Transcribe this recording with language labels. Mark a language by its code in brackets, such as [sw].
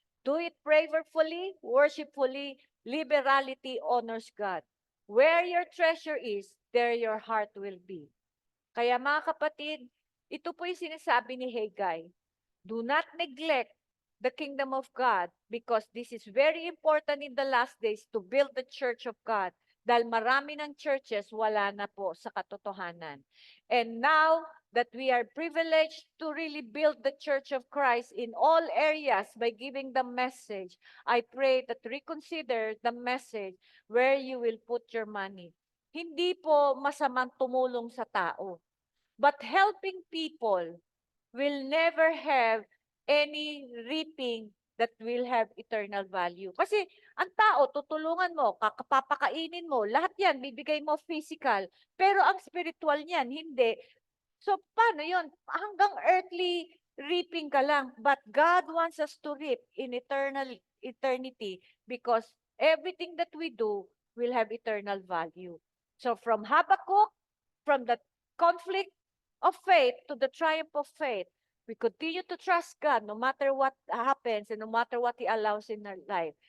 [en] Do it prayerfully, worshipfully, liberality honors God. Where your treasure is, there your heart will be. [tl] Kaya mga kapatid, ito po yung sinasabi ni Haggai. [en] Do not neglect the kingdom of God because this is very important in the last days to build the church of God. [tl] Dahil marami ng churches wala na po sa katotohanan. [en] And now that we are privileged to really build the church of Christ in all areas by giving the message, I pray that reconsider the message where you will put your money. [tl] Hindi po masamang tumulong sa tao, [en] but helping people will never have any reaping that will have eternal value. [tl] Kasi ang tao, tutulungan mo, papakainin mo, lahat yan, bibigay mo physical. Pero ang spiritual niyan, hindi. So, paano yun? Hanggang [en] earthly reaping [tl] ka lang. [en] But God wants us to reap in eternity because everything that we do will have eternal value. So, from Habakkuk, from the conflict of faith to the triumph of faith, we continue to trust God no matter what happens and no matter what He allows in our life.